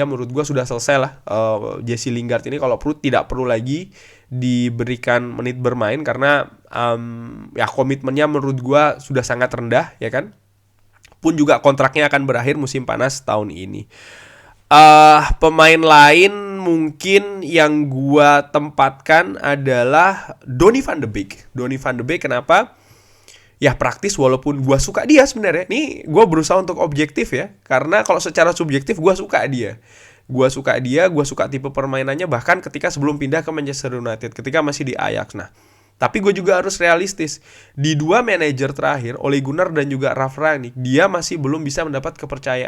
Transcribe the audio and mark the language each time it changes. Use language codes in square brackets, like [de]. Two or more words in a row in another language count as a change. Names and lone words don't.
[id] Menurut gue sudah selesai lah Jesse Lingard ini, kalau tidak perlu lagi diberikan menit bermain karena ya komitmennya menurut gue sudah sangat rendah ya kan. Pun juga kontraknya akan berakhir musim panas tahun ini. Pemain lain mungkin yang gua tempatkan adalah Donny van de Beek. Donny van de Beek kenapa? Ya praktis walaupun gua suka dia sebenarnya. Nih gua berusaha untuk objektif ya. Karena kalau secara subjektif gua suka dia. Gua suka tipe permainannya bahkan ketika sebelum pindah ke Manchester United, ketika masih di Ajax. Nah, tapi gue juga harus realistis. Di dua manajer terakhir, Ole Gunnar dan juga Ralf Rangnick, dia masih belum bisa mendapat kepercayaan.